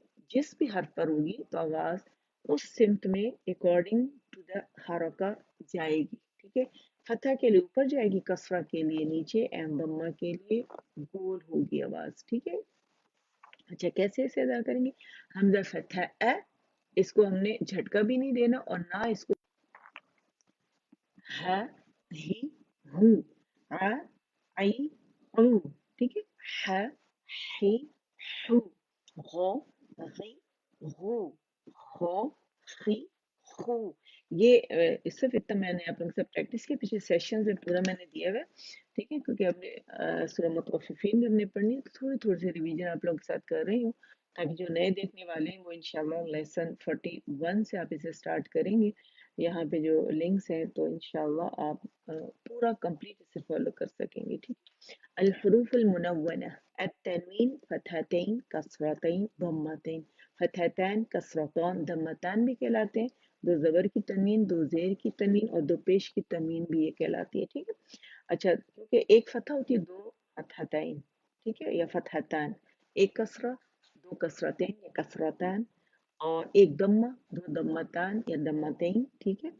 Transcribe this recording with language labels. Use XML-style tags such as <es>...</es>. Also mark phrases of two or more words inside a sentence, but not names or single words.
<hi>जिस भी हर्फ पर होगी तो आवाज़ उस सिमत में</hi> <en>according to the</en> <hi>हरका जाएगी, ठीक है। फतह के लिए ऊपर जाएगी, कसरा के लिए नीचे, एंड दम्मा के लिए गोल होगी आवाज़, ठीक है। अच्छा, कैसे इसे अदा करेंगे? हमजा फतह इसको हमने झटका भी नहीं देना और ना इसको ह ही हू आ आई ऊ, ठीक है। ह ही हू, गो गी गू, हो ही हू। ये सिर्फ इतना मैंने आप लोगों से प्रैक्टिस की, पिछले सेशन में पूरा मैंने दिया हुआ है, ठीक है, क्योंकि हमने सूरह मुतफ्फिफीन भी हमने पढ़नी है, तो थोड़ी थोड़ी सी रिवीजन आप लोगों के साथ कर रही हूँ, ताकि जो नए देखने वाले हैं वो</hi> <ar>إن شاء الله</ar> <hi>लेसन 41 से आप इसे स्टार्ट करेंगे। यहाँ पे जो लिंक्स हैं तो</hi> <ar>إن شاء الله</ar> <hi>आप पूरा कंप्लीट इसे फॉलो कर सकेंगे, ठीक।</hi> <ar>الحروف المنونة التنوين فتحتين كسرتين ضمتين فتحتين كسرتين ضمتين</ar> <hi>भी कहलाते हैं। दो ज़बर की तनवीन, दो ज़ेर की तनवीन और दो पेश की तनवीन भी ये कहलाती है, ठीक है। अच्छा, क्योंकि एक फतह होती है, दो फतहतैन, ठीक है, या फतहतैन, एक कसरा, दो कसरतैन या कसरतैन, और एक दम्मा, दो दम्मतान या दम्मतैन, ठीक है।</hi>